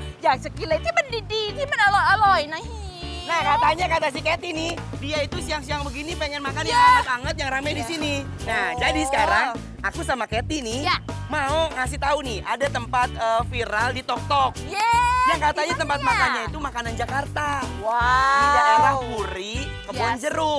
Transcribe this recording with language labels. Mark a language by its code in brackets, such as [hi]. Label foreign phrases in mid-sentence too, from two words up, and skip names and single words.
[th] ากจะกินอะไรที่มันดีๆที่มันอร่อยๆนะฮี [id] Nah katanya kata si Katy nih, dia itu siang-siang begini pengen makan yang hangat-hangat yang rame di sini. Nah jadi sekarang aku sama Katy nih mau ngasih tahu nih ada tempat viral di TokTok. Yang katanya tempat makannya itu makanan Jakarta. Di daerah Puri, Kebon Jeruk.